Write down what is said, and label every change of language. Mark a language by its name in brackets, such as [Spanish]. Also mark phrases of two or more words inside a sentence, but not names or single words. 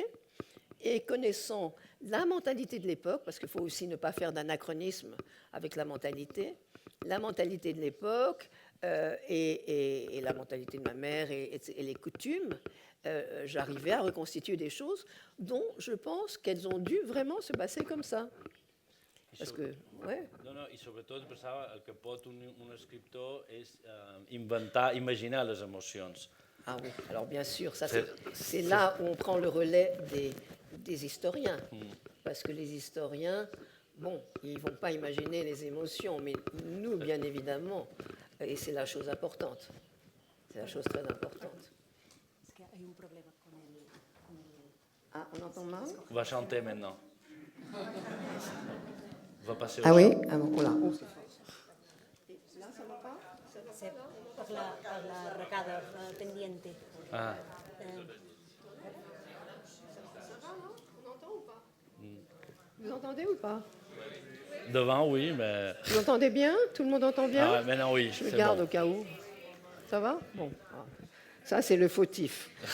[French] Et connaissant la mentalité de l'époque, parce qu'il faut aussi ne pas faire d'anachronisme avec la mentalité de l'époque et la mentalité de ma mère et les coutumes, j'arrivais à reconstituer des choses dont je pense qu'elles ont dû vraiment se passer comme ça. Parce que, ouais. [Catalan] No, i sobretot pensava el que pot un escriptor és imaginar les emocions. [French] Ah oui, alors bien sûr, ça c'est là où on prend le relais des historiens. Parce que les historiens, bon, ils ne vont pas imaginer les émotions, mais nous, bien évidemment, et c'est la chose importante. C'est la chose très importante. Est-ce qu'il y a un problème avec Ah, on entend mal? On va chanter maintenant. On va passer au Ah oui? chant. Ah bon, voilà. C'est por la arracada pendiente. Ah. Vous entendez ou pas? Devant, oui, mais... Vous entendez bien? Tout le monde entend bien? Ah, maintenant, oui, Je le c'est garde bon. au cas où. Ça va? Bon. Ça, c'est le fautif.